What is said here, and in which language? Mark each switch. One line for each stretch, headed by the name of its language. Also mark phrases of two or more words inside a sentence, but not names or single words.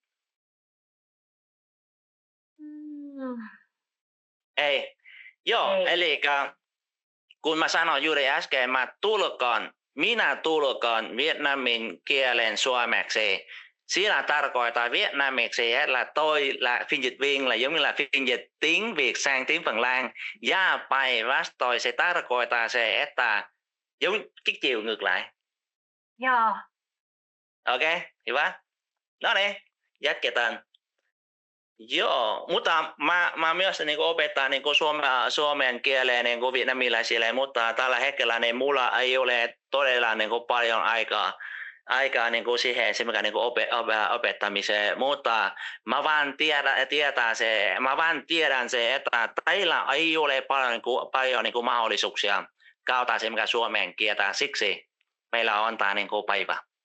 Finnish: Ei. Joo, ei. Eli kun mä sanoin juuri äsken, minä tulkaan vietnamin kielen suomeksi. Siinä tarkoittaa vietnamiksi
Vietnamese: là tôi là phiên dịch viên là giống như là phiên dịch tiếng Việt sang tiếng Phần Lan.
Finnish: Ja päinvastoin se tarkoittaa se, että
Vietnamese: giống cái chiều ngược lại.
Finnish: Joo. Okei, hyvä. No niin, jatketaan. Joo, mutta mä myös opetan suomen kieleen vietnamilaisille, mutta tällä hetkellä mulla ei ole todella paljon aikaa siihen opettamiseen, mutta mä vaan tiedän se, että teillä ei ole paljon mahdollisuuksia kautta suomen kieltä, siksi meillä on tämä niin kuin päivä.